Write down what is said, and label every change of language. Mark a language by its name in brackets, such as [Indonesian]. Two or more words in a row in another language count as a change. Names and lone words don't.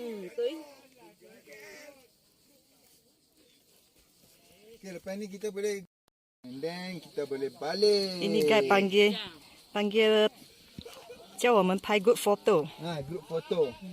[Chinese] 对。 [Malay] Okay, lepas ni kita boleh [English] and then [Malay] kita boleh balik. Ini guys panggil [Chinese] 叫我们拍 [English] good photo。 group photo.